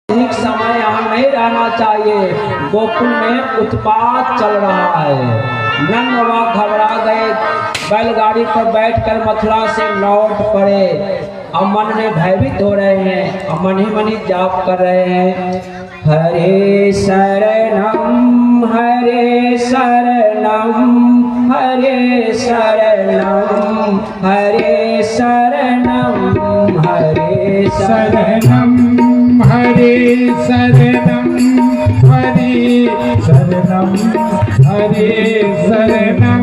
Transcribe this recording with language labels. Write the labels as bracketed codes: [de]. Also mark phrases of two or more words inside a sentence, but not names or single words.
[hi] अधिक समय यहाँ नहीं रहना चाहिए। गोकुल में उत्पात चल रहा है। नंद बाबा घबरा गए, बैलगाड़ी पर बैठकर मथुरा से लौट पड़े। अब मन में भयभीत हो रहे हैं, अब मन ही मन ही जाप कर रहे हैं। [sa] हरे शरणम हरे शरणम हरे शरणम हरे शरणम हरे शरणम हरे शरणम हरे शरणम हरे शरणम